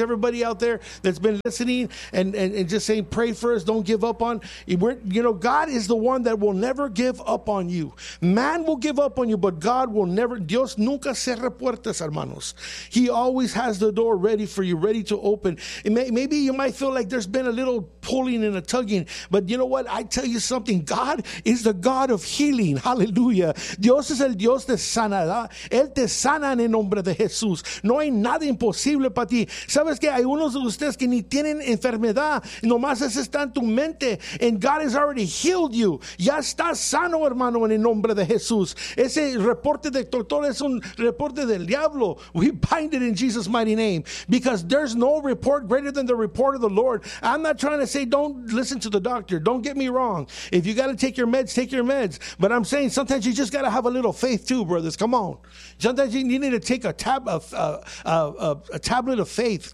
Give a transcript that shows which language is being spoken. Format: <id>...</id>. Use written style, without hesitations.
<en>Everybody out there that's been listening and just saying, pray for us. Don't give up on. You know, God is the one that will never give up on you. Man will will give up on you, but God will never,</en> <es>Dios nunca cierra puertas, hermanos.</es> <en>He always has the door ready for you, ready to open. Maybe you might feel like there's been a little pulling and a tugging, but you know what? I tell you something. God is the God of healing. Hallelujah.</en> <es>Dios es el Dios de sanidad. Él te sana en el nombre de Jesús. No hay nada imposible para ti. Sabes que hay unos de ustedes que ni tienen enfermedad. Nomás eso está en tu mente.</es> <en>And God has already healed you.</en> <es>Ya estás sano, hermano, en el nombre de Jesús. Ese reporte del doctor es un reporte del diablo.</es> <en>We bind it in Jesus' mighty name. Because there's no report greater than the report of the Lord. I'm not trying to say don't listen to the doctor. Don't get me wrong. If you got to take your meds, take your meds. But I'm saying sometimes you just got to have a little faith too, brothers. Come on. Sometimes you need to take a tablet of faith.</en>